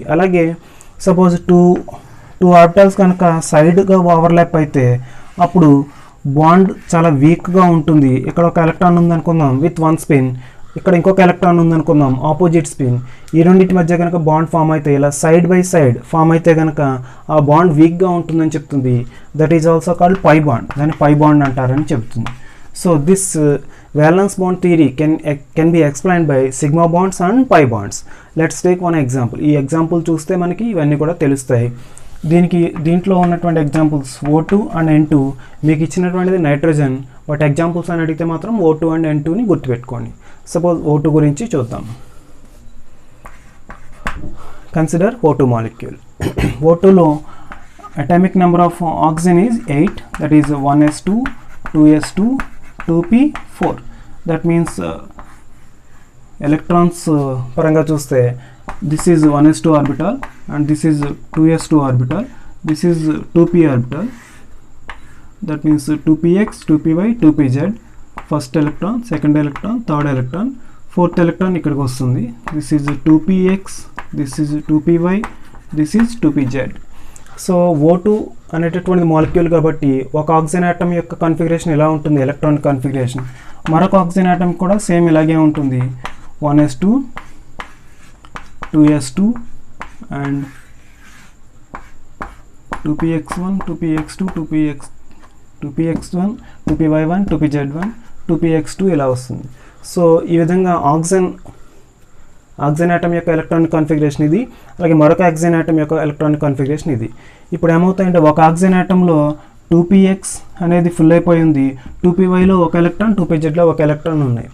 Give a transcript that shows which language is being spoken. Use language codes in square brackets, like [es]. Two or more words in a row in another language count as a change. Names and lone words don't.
[te] అలాగే [en] suppose two orbitals [te] కనుక సైడ్గా ఓవర్లాప్ అయితే అప్పుడు బాండ్ చాలా వీక్గా ఉంటుంది. ఇక్కడ ఒక ఎలక్ట్రాన్ ఉందనుకుందాం [en] with one spin, [te] ఇక్కడ ఇంకొక ఎలక్ట్రాన్ ఉందనుకుందాం [en] opposite spin, [te] ఈ రెండింటి మధ్య కనుక [en] bond form [te] అయితే ఇలా [en] side by side form [te] అయితే కనుక ఆ బాండ్ వీక్గా ఉంటుందని చెప్తుంది. [en] that is also called pi bond, [te] దాన్ని [en] pi bond [te] అంటారని చెప్తుంది. [en] so this valence bond theory can be explained by sigma bonds and pi bonds. Let's take one example. [te] ఈ ఎగ్జాంపుల్ చూస్తే మనకి ఇవన్నీ కూడా తెలుస్తాయి. దీంట్లో ఉన్నటువంటి ఎగ్జాంపుల్స్ O2 అండ్ N2, మీకు ఇచ్చినటువంటిది నైట్రోజన్, [en] but examples [te] అని అడిగితే మాత్రం O2 అండ్ N2ని గుర్తుపెట్టుకోండి. సపోజ్ O2 గురించి చూద్దాం. [en] consider O2 molecule. O2లో atomic number of oxygen is 8, that is 1s2 2s2 2p4. that means electrons [te] పరంగా చూస్తే [en] this is 1s2 orbital and this is 2s2 orbital, this is 2p orbital, that means 2px 2py 2pz, first electron, second electron, third electron, fourth electron [te] ఇక్కడికి వస్తుంది. [en] this is 2px, this is 2py, this is 2pz. [te] సో O2 అనేటటువంటి మాలిక్యూల్ కాబట్టి ఒక [en] oxygen atom [te] యొక్క కాన్ఫిగరేషన్ ఎలా ఉంటుంది, [en] electronic configuration, [te] మరొక [en] oxygen atom [te] కూడా సేమ్ ఇలాగే ఉంటుంది, 1s2 2s2 అండ్ 2px1 2px2 2px1 2py1 2pz1 2px2 ఇలా వస్తుంది. సో ఈ విధంగా [en] oxygen atom [te] యొక్క [en] electronic configuration [te] ఇది, అలాగే మరొక [en] oxygen atom [te] యొక్క [en] electronic configuration [te] ఇది. ఇప్పుడు ఏమవుతాయంటే ఒక ఆక్సిజన్ ఆటంలో 2px అనేది ఫుల్ అయిపోయింది, 2pyలో ఒక ఎలక్ట్రాన్, 2pzలో ఒక ఎలక్ట్రాన్ ఉన్నాయి.